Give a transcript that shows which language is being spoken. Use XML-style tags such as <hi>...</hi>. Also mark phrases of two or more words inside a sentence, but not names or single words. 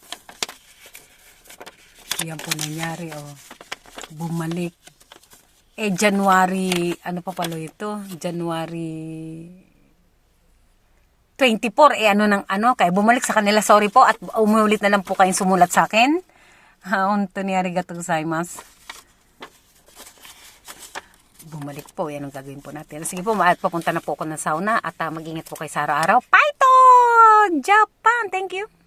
<tl>Yan po nangyari bumalik. January, ano pa pala ito? January 24, ano ng ano, kaya bumalik sa kanila, sorry po, at umulit na lang po kayong sumulat sa akin.</tl> <ja>本当にありがとうございます.</ja> <tl>Bumalik po, yan ang gagawin po natin. Sige po, papunta na po ako ng sauna at mag-ingat po kayo sa araw-araw.</tl> <en>Bye to! Japan! Thank you!</en>